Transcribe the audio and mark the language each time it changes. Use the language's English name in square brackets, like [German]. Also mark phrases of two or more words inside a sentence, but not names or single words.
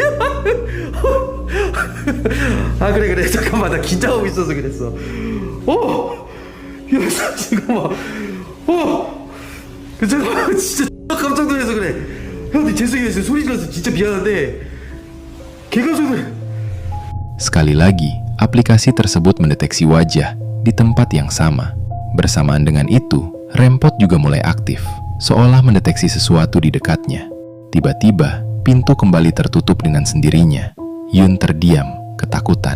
[Korean] 아 그래 잠깐만 나 긴장하고 있어서 그랬어. 야 잠깐만. 잠깐만 진짜 존나 깜짝 놀라서 그래. 형 죄송해요 소리 질러서 진짜 미안한데 걔가 소리. [Indonesian] Sekali lagi, aplikasi tersebut mendeteksi wajah di tempat yang sama. Bersamaan dengan itu, rempot juga mulai aktif, seolah mendeteksi sesuatu di dekatnya. Tiba-tiba, pintu kembali tertutup dengan sendirinya. Yun terdiam, ketakutan.